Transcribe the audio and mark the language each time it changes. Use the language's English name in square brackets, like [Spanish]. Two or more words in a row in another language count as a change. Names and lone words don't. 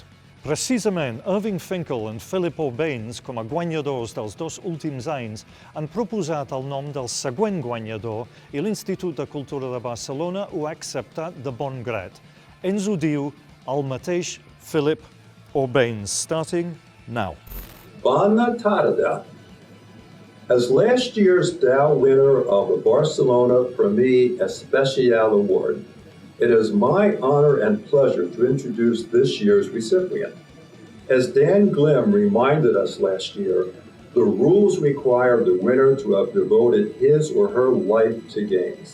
[Catalan] Precisament, Irving Finkel i Philip O'Baines, com a guanyadors dels dos últims anys, han proposat el nom del següent guanyador i l'Institut de Cultura de Barcelona ho ha acceptat de bon grat. Ens ho diu el mateix Philip O'Baines, [English] starting now. [Catalan] Bona tarda. [English] As last year's Dow winner of the Barcelona Premi Especial Award, it is my honor and pleasure to introduce this year's recipient. As Dan Glim reminded us last year, the rules require the winner to have devoted his or her life to games.